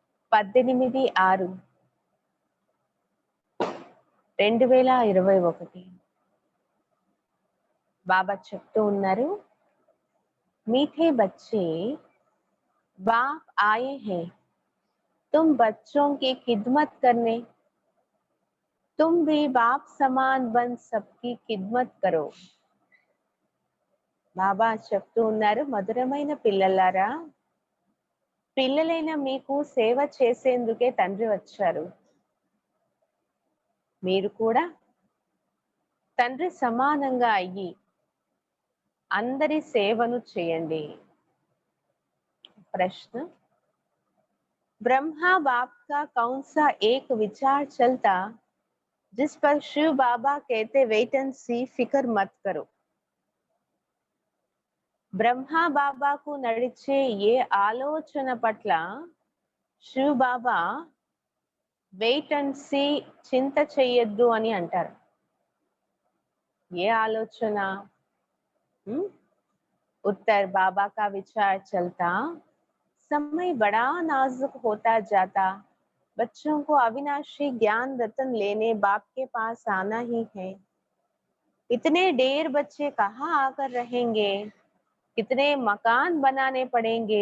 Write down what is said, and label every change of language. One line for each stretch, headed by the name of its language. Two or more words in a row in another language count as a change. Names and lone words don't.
Telugu: 18/6/2021 బాబా చెప్తూ ఉన్నారు,
Hindi: मीठे बच्चे बाप आए हैं, तुम बच्चों की खिदमत करने, तुम भी बाप समान बन सबकी खिदमत करो.
Telugu: బాబా చెప్తూ ఉన్నారు, మధురమైన పిల్లలారా, పిల్లలైన మీకు సేవ చేసేందుకే తండ్రి వచ్చారు. మీరు కూడా తండ్రి సమానంగా అయ్యి అందరి సేవను చేయండి.
Hindi: ప్రశ్న, ब्रह्मा बाप का कौन सा एक विचार चलता जिस पर शिव बाबा कहते
English: wait and see,
Hindi: फिक्र मत करो.
Telugu: బ్రహ్మా బాబాకు నడిచే ఏ ఆలోచన పట్ల శివ్ బాబా
English: wait and see,
Telugu: చింత చెయ్యొద్దు అని అంటారు. ఏ ఆలోచన?
Hindi: उत्तर, बाबा का विचार चलता समय बड़ा नाजुक होता जाता, बच्चों को अविनाशी ज्ञान रतन लेने बाप के पास आना ही है. इतने ढेर बच्चे कहाँ आकर रहेंगे, कितने मकान बनाने पड़ेंगे.